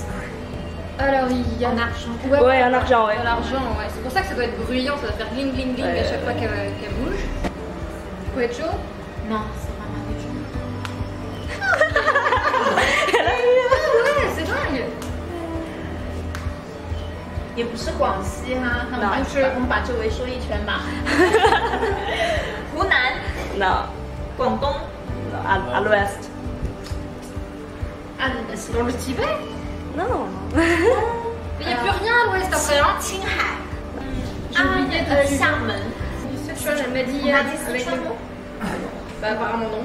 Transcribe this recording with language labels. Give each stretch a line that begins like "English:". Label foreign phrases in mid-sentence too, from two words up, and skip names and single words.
French: Alors il y a En argent. Ouais, en argent, ouais. En argent, ouais. C'est pour ça que ça doit être bruyant, ça doit faire gling gling gling à chaque fois qu'elle bouge. Faut être chaud? Non, c'est pas mal du tout. Ouais, c'est dingue.
Chinese: 也不是广西哈，那我们我们把这围说一圈吧。湖南、
French: Non,
Chinese: 广东、
French: à l'ouest. Ah, C'est dans le Tibet? Non. Mais il n'y a plus rien à l'ouest après, hein?
Chinese: 青海、
French: J'ai oublié de
Chinese: 厦门。
French: Elle m'a dit On a dit avec Sichuan. le... Bah apparemment non.